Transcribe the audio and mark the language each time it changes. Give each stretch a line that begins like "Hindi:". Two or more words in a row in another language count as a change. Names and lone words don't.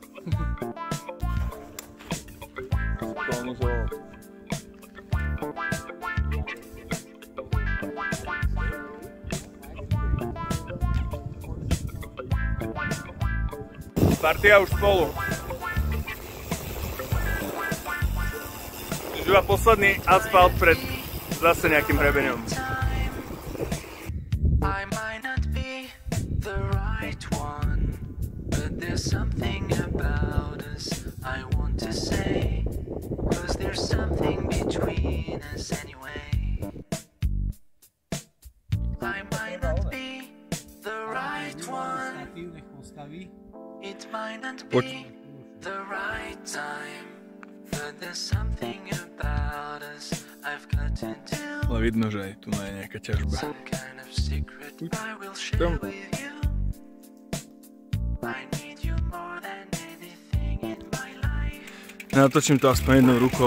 Slovak: Partia už spolu. Už iba posledný asfalt pred zase nejakým hrebeňom.
English: I might not be the right one, but there's something about us I want to say, 'cause there's something between us anyway. I might not be the right one, it might not be the right time, but there's something about us I've got to do.
Slovak: Ale vidno, že aj tu je nejaká ťažba. Natočím to aspoň jednou rukou.